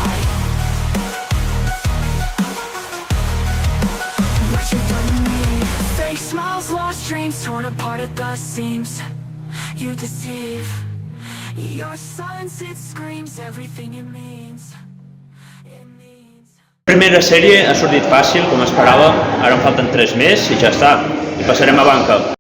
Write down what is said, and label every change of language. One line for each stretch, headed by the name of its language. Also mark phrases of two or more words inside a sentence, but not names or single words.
English: Smiles, lost dreams, torn apart at the seams. You deceive. Your silence, it screams everything it means.
Catalan: Primera sèrie ha sortit fàcil, com esperava. Ara em falten 3 més i ja està. I passarem a banca.